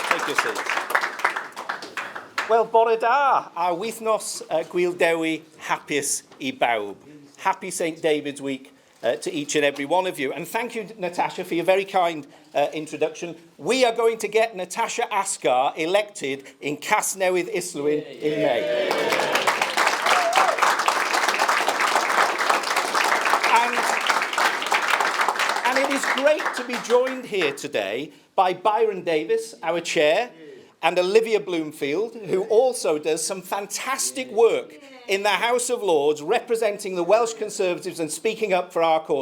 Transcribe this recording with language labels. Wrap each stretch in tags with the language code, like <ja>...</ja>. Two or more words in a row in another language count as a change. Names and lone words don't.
<en>your seats.</en> <cy>Wel, bore da, a wythnos Gwyl Dewi hapus I bawb.</cy> <en>Happy St David's Week to each and every one of you. And thank you, Natasha, for your very kind introduction. We are going to get Natasha Asghar elected in Casnewydd Islwyn in May. And it is great to be joined here today by Byron Davis, our chair, and Olivia Bloomfield, who also does some fantastic work in the House of Lords, representing the Welsh Conservatives and speaking up for our cause.</en>